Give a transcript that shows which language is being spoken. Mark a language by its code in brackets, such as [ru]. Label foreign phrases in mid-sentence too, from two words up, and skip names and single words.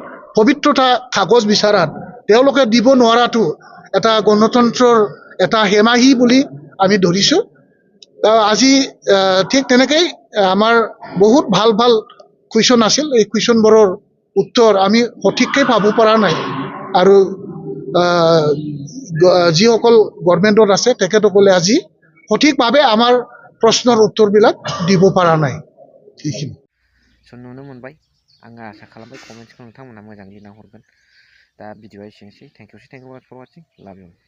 [as] পবিত্ৰতা কাগজ বিচাৰাত তেওঁলোকে দিব নোৱাৰাটো এটা গণতন্ত্ৰৰ এটা হেমাহি বুলি আমি ধৰিছোঁ আজি ঠিক তেনেকৈ আমাৰ বহুত ভাল ভাল কুৱেশ্যন আছিল এই কুৱেশ্যনবোৰৰ উত্তৰ আমি সঠিককৈ পাব পৰা নাই আৰু যিসকল গভৰ্ণমেণ্টত আছে তেখেতসকলে আজি সঠিকভাৱে আমাৰ প্ৰশ্নৰ উত্তৰবিলাক দিব পৰা নাই সেইখিনি [brx] नुनो मोनबाय आङो आसा खालामबाय कमेन्ट्सखौ नोंथांमोना मोजाङै लिरना हरगोन दा भिडिअआ एसेनोसै [en] thank you for watching love you